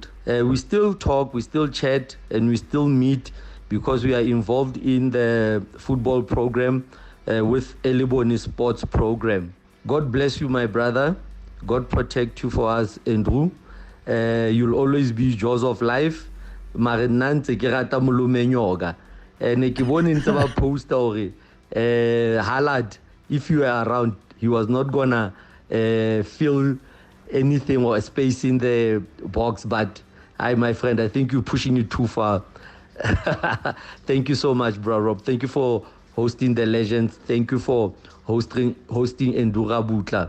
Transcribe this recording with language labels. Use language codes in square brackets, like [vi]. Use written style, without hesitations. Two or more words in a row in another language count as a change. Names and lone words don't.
[en] We still talk, we still chat, and we still meet because we are involved in the football program with Eliboni Sports Program. God bless you, my brother. God protect you for us, Andrew. You'll always be Jaws of Life. Marinante kirata mulumenyoga. [st] And ke bone ntse ba post hore Halad, [en] if you are around, he was not gonna fill anything or a space in the box, but my friend, I think you're pushing it too far. Thank you so much, bro Rob. Thank you for hosting the legends. Thank you for hosting Endura Butla.